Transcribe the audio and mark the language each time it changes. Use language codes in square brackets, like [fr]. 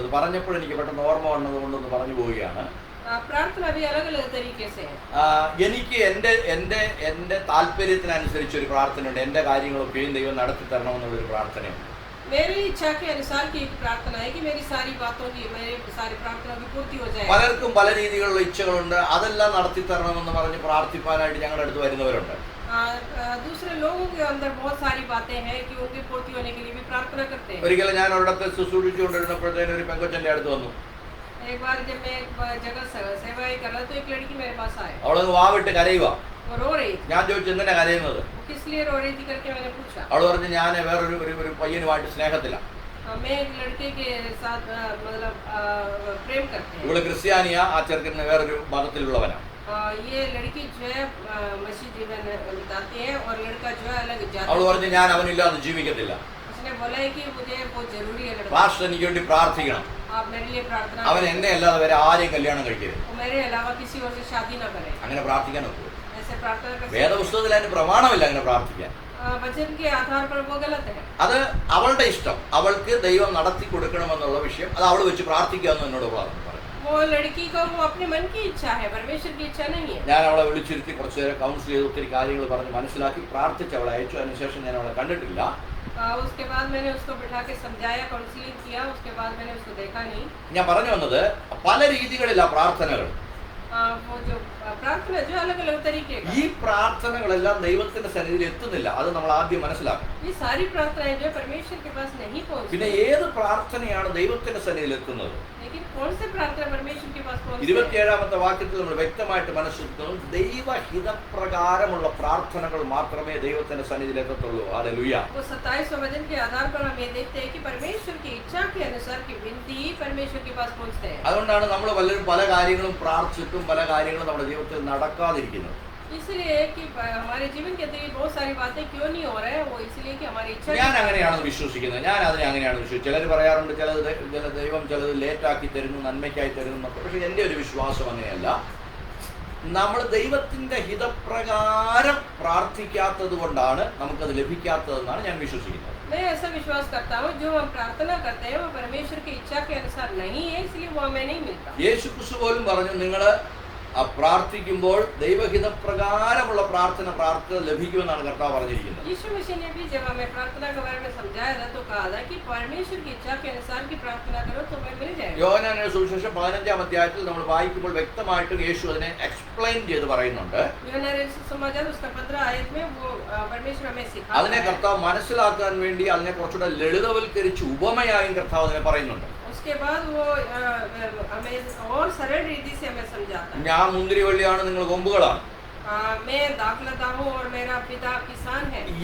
[ml] അത് പറഞ്ഞപ്പോൾ എനിക്ക് പെട്ടെന്ന് ഓർമ്മ വന്നത് കൊണ്ടൊന്ന് പറഞ്ഞു പോവുകയാണ്. [hi] प्रार्थना भी अलग अलग तरीके से है। [ml] എനിക്ക് എൻ്റെ താല്പര്യത്തിനനുസരിച്ച് ഒരു പ്രാർത്ഥനയുണ്ട്. എൻ്റെ കാര്യങ്ങളൊക്കെയും ദൈവം നടത്തി തരണമെന്നുള്ളൊരു പ്രാർത്ഥനയുണ്ട്. [hi] मेरी इच्छा के अनुसार की प्रार्थना है कि मेरी सारी बातों की, मेरी सारी प्रार्थना की पूर्ति हो जाए। [ml] പലർക്കും പല രീതിയിലുള്ള ഇച്ഛകളുണ്ട്. അതെല്ലാം നടത്തി തരണമെന്ന് പറഞ്ഞ് പ്രാർത്ഥിക്കാനായിട്ട് ഞങ്ങളുടെ അടുത്ത് വരുന്നവരുണ്ട്. [hi] दूसरे लोगों के अंदर बहुत सारी बातें हैं कि उनकी पूर्ति होने के लिए भी प्रार्थना करते हैं। [ml] ഒരിക്കലും ഞാൻ ഒരിടത്ത് ശുശ്രൂഷിച്ചുകൊണ്ടിരുന്നപ്പോഴത്തേനും ഒരു പെങ്കൊച്ചൻ്റെ അടുത്ത് വന്നു. [hi] एक बार जब मैं एक जगह सेवाई कर रहा तो एक लड़की मेरे पास आई, [ml] അവളങ്ങ് വാവിട്ട് കരയുക. [hi] वो रो रही थी। [ml] ഞാൻ ചോദിച്ചു എന്തിനാ കരയുന്നത്? [hi] वो किस लिए रो रही थी करके मैंने पूछा। [ml] അവൾ പറഞ്ഞു ഞാൻ വേറൊരു പയ്യനുമായിട്ട് സ്നേഹത്തിലാണ്. [hi] मैं एक लड़के के साथ मतलब प्रेम करते हैं। [ml] ഇവള് ക്രിസ്ത്യാനിയാ, ആ ചെറുക്കന് വേറൊരു മതത്തിലുള്ളവനാണ്. [hi] ये लड़की जो है मसीह जीवन बिताती है और लड़का जो है अलग जाति। [ml] അവൾ പറഞ്ഞു ഞാൻ അവനില്ലാതെ ജീവിക്കത്തില്ല. [hi] उसने उसने बोला है कि मुझे बहुत जरूरी है लड़का, [ml] പാസ്റ്റർ എനിക്ക് വേണ്ടി പ്രാർത്ഥിക്കണം, [hi] आप मेरे लिए प्रार्थना [ml] അവൻ [hi] करें, [ml] എന്നെ അല്ലാതെ വേറെ ആരെയും കല്യാണം കഴിക്കരുത്. [hi] वो मेरे अलावा किसी और से शादी ना करे. [ml] അങ്ങനെ പ്രാർത്ഥിക്കാൻ ഒക്കുമോ? [hi] ऐसे प्रार्थना कर सकते हैं? [ml] വേദപുസ്തകത്തിൽ അതിന് പ്രമാണമില്ല അങ്ങനെ പ്രാർത്ഥിക്കാൻ. [hi] वचन के आधार पर वो गलत है. [ml] അത് അവളുടെ ഇഷ്ടം, അവൾക്ക് ദൈവം നടത്തി കൊടുക്കണമെന്നുള്ള വിഷയം അത് അവൾ വെച്ച് പ്രാർത്ഥിക്കാമെന്ന് എന്നോട് പറഞ്ഞു. [hi] वो लड़की का वो अपने मन की इच्छा है, परमेश्वर की इच्छा नहीं है. [ml] ഞാൻ അവളെ വിളിച്ചിരുത്തി കുറച്ചു നേരം കൗൺസിൽ ചെയ്ത് ഒത്തിരി കാര്യങ്ങൾ പറഞ്ഞ് മനസ്സിലാക്കി പ്രാർത്ഥിച്ച് അവളെ അയച്ചു. അതിനുശേഷം ഞാൻ അവളെ കണ്ടിട്ടില്ല. [hi] उसके बाद मैंने उसको बिठा के समझाया, काउंसलिंग किया, उसके बाद मैंने उसको देखा नहीं. [ml] ഞാൻ പറഞ്ഞു വന്നത് പല രീതികളില്ല പ്രാർത്ഥനകൾ. [hi] वो जो प्रार्थना जो अलग अलग तरीके का, [ml] ഈ പ്രാർത്ഥനകളെല്ലാം ദൈവത്തിന്റെ സന്നിധിയിൽ എത്തുന്നില്ല. അത് നമ്മൾ ആദ്യം മനസ്സിലാക്കണം. [hi] ये सारी प्रार्थनाएं जो परमेश्वर के पास नहीं पहुंचती. [ml] പിന്നെ ഏത് പ്രാർത്ഥനയാണ് ദൈവത്തിന്റെ സന്നിധിയിൽ എത്തുന്നത്? [hi] लेकिन कौन से प्रार्थना परमेश्वर के पास पहुंचती है? [ml] 27ാമത്തെ വാക്യത്തിൽ നമ്മൾ വ്യക്തമായിട്ട് മനസ്സിലാക്കുന്നു, ദൈവഹിതപ്രകാരമുള്ള പ്രാർത്ഥനകൾ മാത്രമേ ദൈവത്തിന്റെ സന്നിധിയിൽ എത്തത്തുള്ളൂ. ഹല്ലേലൂയ. [hi] वो 27वें वचन के आधार पर हम ये देखते हैं कि परमेश्वर की इच्छा के अनुसार की विनती ही परमेश्वर के पास पहुंचते हैं. [ml] അതുകൊണ്ടാണ് നമ്മൾ പലരും പല കാര്യങ്ങളും പ്രാർത്ഥിച്ചിട്ടും പല കാര്യങ്ങളും നമ്മുടെ ജീവിതത്തിൽ നടക്കാതിരിക്കുന്നത്. [hi] इसलिए कि हमारे जीवन के अंदर ये बहुत सारी बातें क्यों नहीं हो रहा है, वो इसलिए कि हमारी इच्छा [ml] ഞാൻ അങ്ങനെയാണെന്ന് വിശ്വസിക്കുന്നത്. ഞാൻ അതിനെ അങ്ങനെയാണ് വിശ്വസിച്ചത്. ചിലർ പറയാറുണ്ട് ദൈവം ചിലത് ലേറ്റാക്കി തരുന്നു, നന്മയ്ക്കായി തരുന്നു എന്നൊക്കെ. പക്ഷെ എൻ്റെ ഒരു വിശ്വാസം അങ്ങനെയല്ല. നമ്മൾ ദൈവത്തിന്റെ ഹിതപ്രകാരം പ്രാർത്ഥിക്കാത്തത് കൊണ്ടാണ് നമുക്കത് ലഭിക്കാത്തതെന്നാണ് ഞാൻ വിശ്വസിക്കുന്നത്. [hi] मैं ऐसा विश्वास करता हूँ, जो हम प्रार्थना करते हैं वो परमेश्वर की इच्छा के अनुसार नहीं है, इसलिए वो हमें नहीं मिलता. [ml] യേശു ക്രിസ്തു പോലും പറഞ്ഞു, നിങ്ങൾ പ്രാർത്ഥിക്കുമ്പോൾ ദൈവഹിതപ്രകാരമുള്ള പ്രാർത്ഥന ലഭിക്കുമെന്നാണ് കർത്താവ് പറഞ്ഞിരിക്കുന്നത്. [hi] यीशु मसीह ने भी जब हमें प्रार्थना के बारे में समझाया था तो कहा था कि परमेश्वर की इच्छा के अनुसार की प्रार्थना करो तो हमें मिल जाएगा. [ml] യോഹന്നാന്റെ സുവിശേഷം 15ാം അധ്യായത്തിൽ നമ്മൾ വായിക്കുമ്പോൾ വ്യക്തമായിട്ടും യേശു അതിനെ എക്സ്പ്ലെയിൻ ചെയ്ത് പറയുന്നുണ്ട്. [hi] यूहन्ना रचित समाचार उसका 15 आयत में वो परमेश्वर हमें सिखाता [ml] അതിനെ [hi] है. [ml] കർത്താവ് മനസ്സിലാക്കാൻ വേണ്ടി അതിനെ കുറച്ചുകൂടെ ലളിതവൽക്കരിച്ച് ഉപമയായും കർത്താവ് അതിനെ പറയുന്നുണ്ട്. [hi] उसके बाद वो हमें और सरल रीति से हमें समझाता है. [ml] ഞാൻ മുന്തിരിവള്ളിയാണ്, നിങ്ങൾ കൊമ്പുകളാണ്. [hi] मैं दाखलता हूँ और मेरा पिता किसान है.